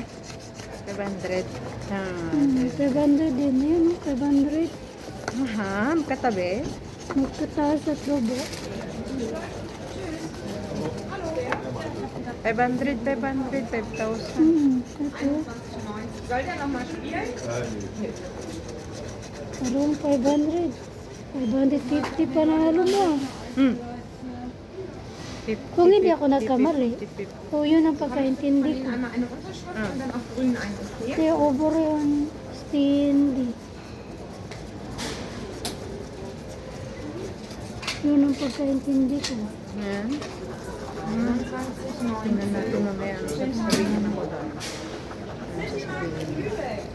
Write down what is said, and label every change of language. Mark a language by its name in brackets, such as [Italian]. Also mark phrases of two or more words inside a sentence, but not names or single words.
[Filipino] 500. Ah. 500 din. Ayun, 500. Aha. Katabi. Magkataas at lobo. 500, 5,000. Ito. [German] Soll der nochmal spielen? [Filipino] Parang 500. 550 panalo mo. Hmm. Kung hindi ako nagkamali. 50. O yun ang pagkaintindi ko. [German] Einmal eine Unterschrift und dann auf grün ein Okay. [Filipino] Kaya over yun. Stindi. Yun ang pagkaintindi ko. Yan. Tingnan natin mamaya ano sasabihin ako doon. Ano sasabihin niya.